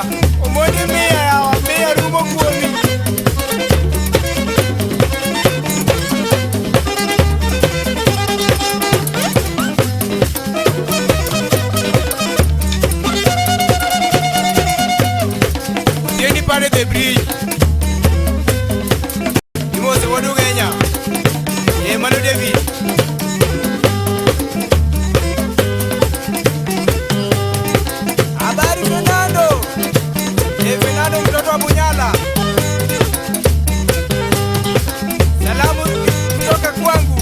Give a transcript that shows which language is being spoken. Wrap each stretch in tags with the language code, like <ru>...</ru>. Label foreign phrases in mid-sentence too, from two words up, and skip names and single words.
<luo>Umoni mia yawa. Mia rumo kuomi. Tieni pare de bridge. Imose wadu Kenya. Manu David.</luo> <sw>Habari Fernando. Fernando mtoto wa Bunyala. Salamu kutoka kwangu.</sw>